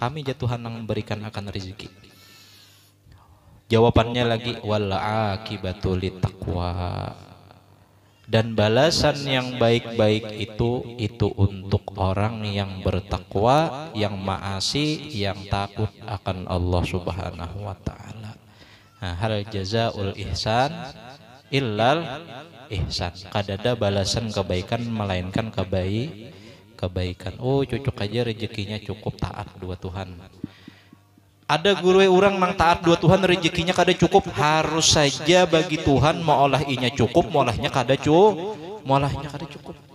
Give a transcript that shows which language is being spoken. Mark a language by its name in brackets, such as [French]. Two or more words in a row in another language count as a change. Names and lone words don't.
[Indonesian] Kami ya Tuhan yang memberikan akan rezeki. Jawabannya lagi [Arabic] والعاقبة للتقوى. [Indonesian] Dan balasan yang baik-baik itu untuk orang yang bertakwa, yang maasi, yang takut akan Allah [Arabic] سبحانه وتعالى. Nah, هل جزاء الإحسان إلا الإحسان. [Banjar] Kadada balasan kebaikan melainkan kebaikan. Oh, cocok aja rezekinya cukup taat dua Tuhan. Ada guru orang nang taat dua Tuhan rezekinya kada cukup, harus saja bagi Tuhan maolah inya cukup, maolahnya kada cukup.